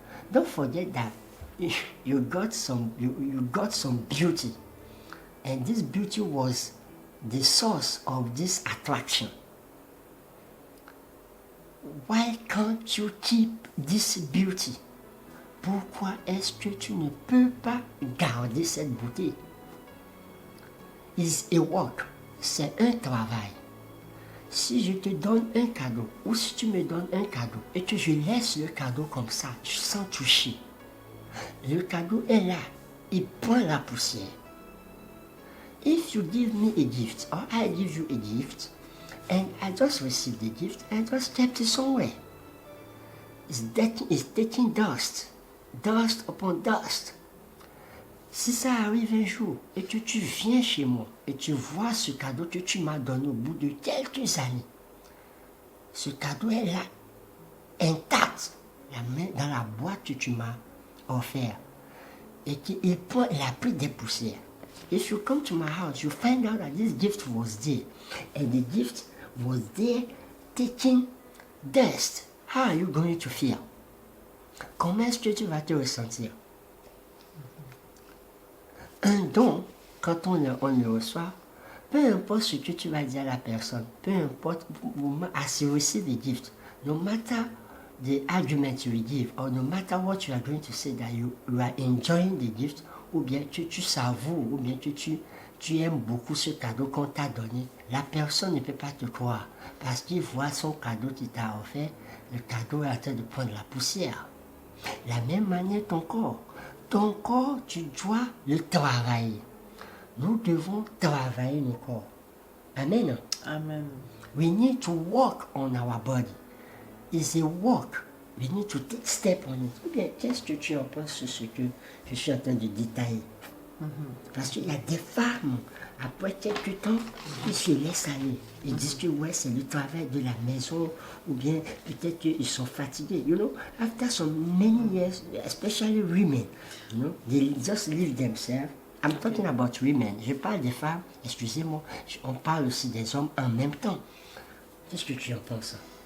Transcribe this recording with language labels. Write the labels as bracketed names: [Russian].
[English] Don't forget that you got some beauty, and this beauty was the source of this attraction. Why can't you keep this beauty? [French] Pourquoi est-ce que tu ne peux pas garder cette beauté? [English] It's a work. [French] C'est un travail. Si je te donne un cadeau, ou si tu me donnes un cadeau, et que je laisse le cadeau comme ça, sans toucher, le cadeau est là, il prend la poussière. [English] If you give me a gift, or I give you a gift, and I just received the gift, and just kept it somewhere, it's taking dust upon dust. [French] Si ça arrive un jour et que tu viens chez moi et tu vois ce cadeau que tu m'as donné au bout de quelques années, ce cadeau est là, intact, dans la boîte que tu m'as offert, et qu'il a pris des poussières. [English] If you come to my house, you find out that this gift was there, and the gift was there taking dust. How are you going to feel? [French] Comment est-ce que tu vas te ressentir? Un don, quand on le reçoit, peu importe ce que tu vas dire à la personne, peu importe, [English] as you receive the gift, [French] no matter the argument you will give, or no matter what you are going to say, that you are enjoying the gift, ou bien que tu savoures, ou bien que tu aimes beaucoup ce cadeau qu'on t'a donné, la personne ne peut pas te croire, parce qu'il voit son cadeau qui t'a offert, le cadeau est en train de prendre la poussière. De la même manière, ton corps, tu dois le travailler. Nous devons travailler nos corps. Amen. Amen. [English] We need to work on our body. It's a work. We need to take step on it. [French] Ou bien, qu'est-ce que tu en penses sur ce que je suis en train de détailler? Parce qu'il y a des femmes, après quelques temps, ils se laissent aller. Ils disent que ouais, c'est le travail de la maison, ou bien peut-être qu'ils sont fatigués. [English] You know, after so many years, especially women, you know, they just leave themselves. I'm talking about women. [French] Je parle des femmes, excusez-moi, on parle aussi des hommes en même temps. Qu'est-ce que tu en penses?